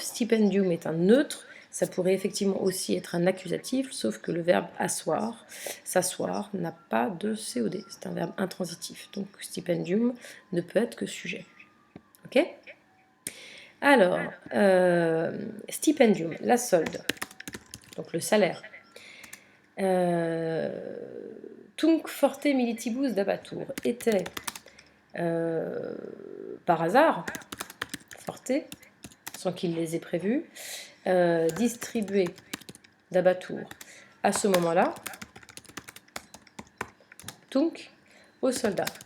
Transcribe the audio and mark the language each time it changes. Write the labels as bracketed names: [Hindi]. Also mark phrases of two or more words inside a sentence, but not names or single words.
[French] Stipendium est un neutre. Ça pourrait effectivement aussi être un accusatif, sauf que le verbe asseoir, s'asseoir, n'a pas de COD. C'est un verbe intransitif. Donc stipendium ne peut être que sujet. Ok? Alors, stipendium, la solde, donc le salaire. [Latin] Tunc forte militibus dabatur [French] était par hasard, forte, sans qu'il les ait prévus, distribué d'abatur à ce moment-là, tunc, aux soldats.